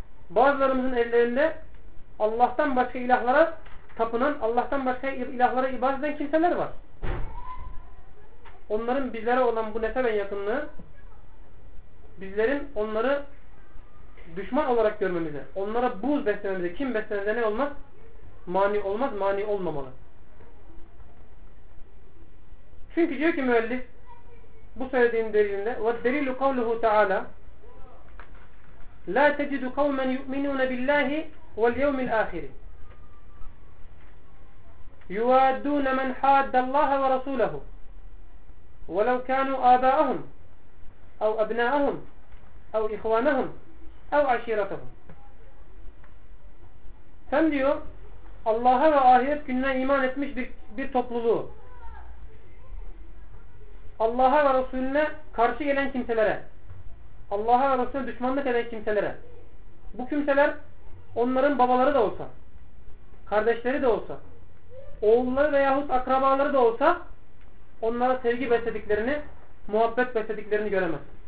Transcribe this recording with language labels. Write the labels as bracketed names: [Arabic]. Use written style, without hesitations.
[Turkish] Bazılarımızın evlerinde Allah'tan başka ilahlara tapınan, Allah'tan başka ilahlara ibadet eden kimseler var. Onların bizlere olan bu nefeben yakınlığı, bizlerin onları düşman olarak görmemize, onlara buz beslememize, kim beslenirse ne olmaz? Mani olmaz, mani olmamalı. Çünkü diyor ki müellif bu söylediğin delilinde, [Arabic] وَالدَّلِيلُ قَوْلُهُ تَعَالَى لَا تَجِدُ قَوْمًا يُؤْمِنُونَ بِاللّٰهِ وَالْيَوْمِ الْآخِرِ يُوَادُّونَ مَنْ حَادَّ اللّٰهَ وَرَسُولَهُ وَلَوْ كَانُوا آبَاءَهُمْ اَوْ أَبْنَاءَهُمْ اَوْ اِخْوَانَهُمْ اَوْ عَشِيرَتَهُمْ. [Turkish] Sen diyor Allah'a ve ahiret gününe iman etmiş bir topluluğu, Allah'a ve Resulüne karşı gelen kimselere, Allah'a ve Resulüne düşmanlık eden kimselere, bu kimseler onların babaları da olsa, kardeşleri de olsa, oğulları veyahut akrabaları da olsa, onlara sevgi beslediklerini, muhabbet beslediklerini göremez.